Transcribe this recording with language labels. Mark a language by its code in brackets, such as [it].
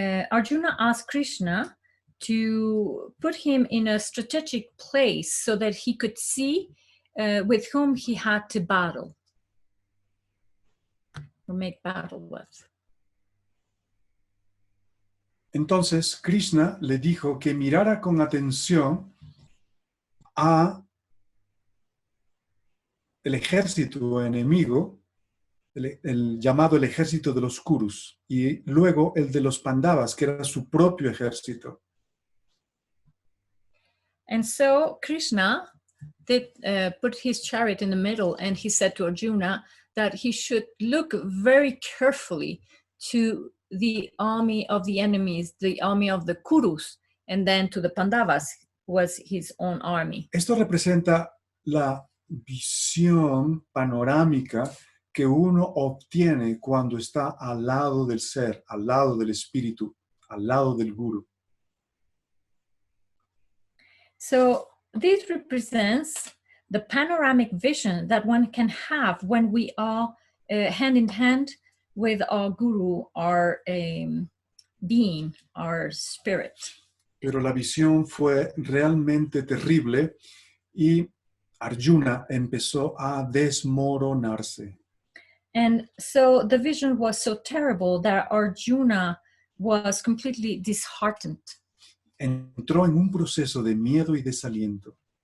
[en] Arjuna asked Krishna to put him in a strategic place so that he could see with whom he had to battle or make battle with. [es] Entonces Krishna le dijo que mirara con atención a el ejército enemigo, el llamado el ejército de los Kurus, y luego el de los Pandavas, que era su propio ejército. [en] And so Krishna did put his chariot in the middle, and he said to Arjuna that he should look very carefully to the army of the enemies, the army of the Kurus, and then to the Pandavas was his own army. [es] Esto representa la visión panorámica que uno obtiene cuando está al lado del ser, al lado del espíritu, al lado del Gurú. [en] So this represents the panoramic vision that one can have when we are hand in hand with our Guru, our being, our spirit. [es] Pero la visión fue realmente terrible y Arjuna empezó a desmoronarse. [en] And so the vision was so terrible that Arjuna was completely disheartened. [es] Entró en un proceso de miedo y desaliento.